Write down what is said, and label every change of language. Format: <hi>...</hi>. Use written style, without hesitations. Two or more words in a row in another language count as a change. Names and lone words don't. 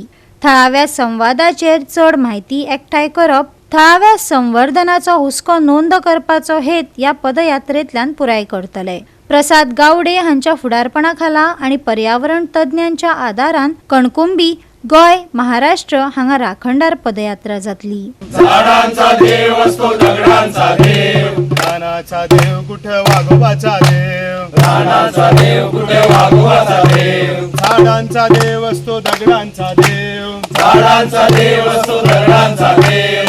<kok>थळाव्या संवादाचेर चड म्हायती एकठांय करप, थळाव्या संवर्धनाचो हुस्को नोंद करपाचो हेत या पदयात्रेंतल्यान पुराय करतले। प्रसाद गावडे हांच्या फुडारपणाखाला आणि पर्यावरण तज्ञांच्या आदारान कणकुंबी, गोय, महाराष्ट्र हांगा राखणदार पदयात्रा जातली।</kok> <mr>झाडांचा देव असतो दगडांचा देव, रानाचा देव कुठे वाघोबाचा देव, रानाचा देव कुठे वाघोबाचा देव, झाडांचा देव असतो दगडांचा देव, झाडांचा देव असतो दगडांचा देव,</mr>